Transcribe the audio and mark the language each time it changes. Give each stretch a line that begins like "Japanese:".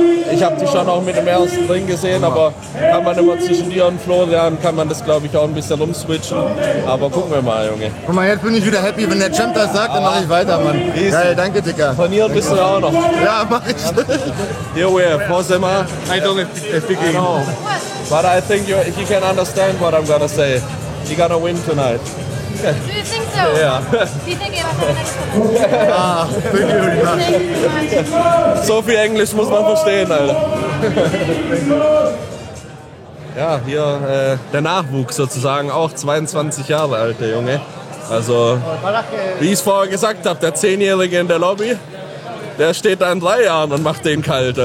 German: Ich habe dich schon auch mit dem ersten drin gesehen, aber kann man immer zwischen dir und Florian, kann man das glaube ich auch ein bisschen umswitchen. Aber gucken wir mal, Junge. Guck mal, jetzt bin ich wieder happy, wenn der Champ das sagt, dann mache ich weiter, Mann. Easy. Geil, danke, Dicker. Trainieren bist du ja auch noch. Ja, mach ich.
English: Here we are, Posema. I don't speak I know. But I think you can understand what I'm gonna say. You're gonna win tonight. Do you think so? Yeah. Do you think it was the next one? Ah, thank you. Thank you.
German: So viel Englisch muss man verstehen, Alter. Ja, hier der Nachwuchs sozusagen, auch 22 Jahre alt, der Junge. Also, wie ich es vorher gesagt habe, der 10-Jährige in der Lobby, der steht da in 3 Jahren und macht den kalt.